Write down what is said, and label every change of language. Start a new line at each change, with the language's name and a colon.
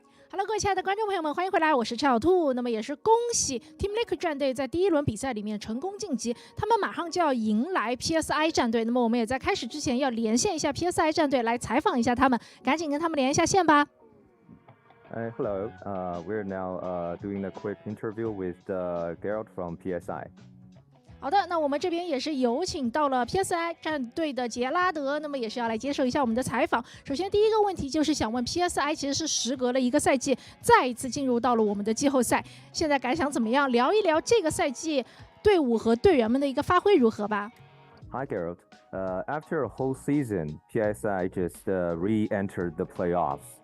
Chinese: Hello， 各位亲爱的观众朋友们，欢迎回来，我是小兔。那么也是恭喜 Team Liquid 战队在第一轮比赛里面成功晋级，他们马上就要迎来 PSI 战队。那么我们也在开始之前要连线一下 PSI 战队，来采访一下他们，赶紧跟他们连一下线吧。
English: Hello. We're now doing a quick interview with Gerald from PSI.
Chinese: 好的，那我们这边也是有请到了 PSI 战队的杰拉德，那么也是要来接受一下我们的采访。首先第一个问题就是想问 PSI 其实是时隔了一个赛季，再一次进入到了我们的季后赛，现在感想怎么样？聊一聊这个赛季队伍和队员们的一个发挥如何吧。
English: Hi, Gerald. After a whole season, PSI just re-entered the playoffs.